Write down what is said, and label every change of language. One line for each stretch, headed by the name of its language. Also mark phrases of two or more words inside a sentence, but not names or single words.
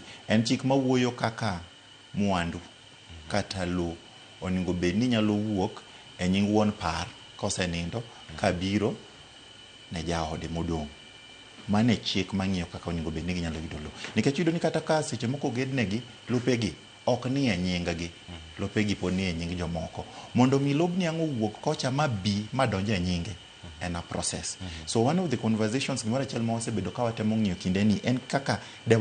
Luo (Kenya and Tanzania): En chik mawuoyo kaka mwandu kata lo oningo bed ni nyalo wuok e nying wuon par kosenindo kabiro ne jaode modong'. Mane chik mang'iyo kaka oningo bed ni ginyalo yudo lo. Nikech yudo ni kata ka seche moko gednegi lopegi ok ni e nyinggi. Lopegi pod ni e nying jomoko. Mondo mi lobni ang' owuok kocha ma bi madonje e nyinge en
English: a process. So one of the conversations
Luo (Kenya and Tanzania): gimoro achiel ma wasebedo ka watemo ng'iyo kinde ni en kaka